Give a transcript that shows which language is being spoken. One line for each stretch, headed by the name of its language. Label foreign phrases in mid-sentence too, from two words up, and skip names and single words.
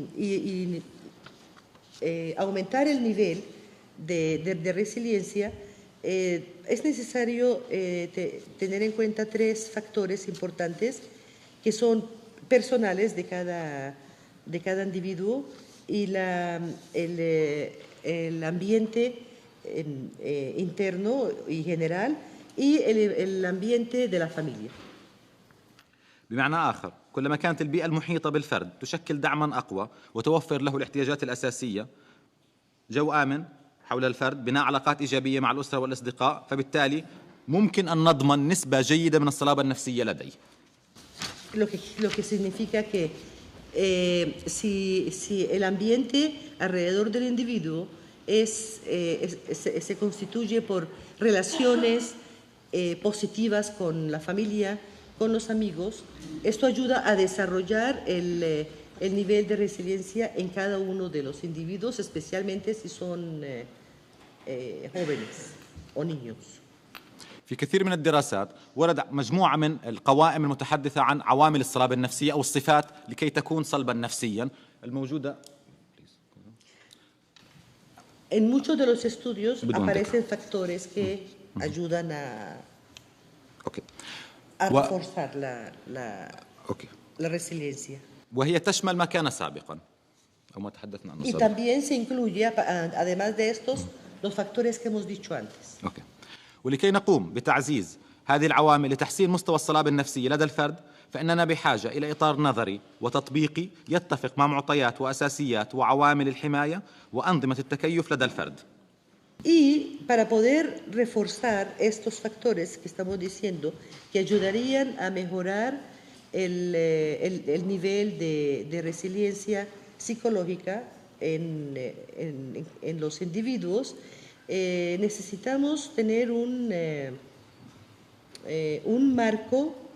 Spanish: y aumentar el nivel de resiliencia, Es necesario tener en cuenta tres factores importantes que son personales de cada individuo y el ambiente interno y general y el ambiente de la familia.
Arabic: بمعنى آخر كلما كانت البيئة المحيطة بالفرد تشكل دعما أقوى وتوفر له الاحتياجات الأساسية، جو آمن حول الفرد، بناء علاقات إيجابية مع الأسرة والأصدقاء، فبالتالي ممكن أن نضمن نسبة جيدة من الصلابة النفسية لديه.
Spanish: Lo que significa que si el ambiente alrededor del individuo se constituye por relaciones positivas con la familia, con los amigos, esto ayuda a desarrollar el nivel de resiliencia en cada uno de los individuos, especialmente si son jóvenes o niños.
Arabic: في كثير من الدراسات ورد مجموعة من القوائم المتحدثة عن عوامل الصلابة النفسية أو الصفات لكي تكون صلبا نفسيا الموجودة.
Spanish: En muchos de los estudios aparecen factores que ayudan a reforzar la resiliencia.
Arabic: وهي تشمل ما كان سابقا أو ما تحدثنا عنه
Spanish: Y
Arabic: سابقا.
Spanish: también se incluye, además de estos, los factores que hemos dicho antes.
Arabic: ولكي نقوم بتعزيز هذه العوامل لتحسين مستوى الصلابة النفسية لدى الفرد، فإننا بحاجة إلى إطار نظري وتطبيقي يتفق مع معطيات وأساسيات وعوامل الحماية وأنظمة التكيف لدى الفرد.
Spanish: Y para poder reforzar estos factores que estamos diciendo, que ayudarían a mejorar el nivel de resiliencia psicológica en los individuos, necesitamos tener un marco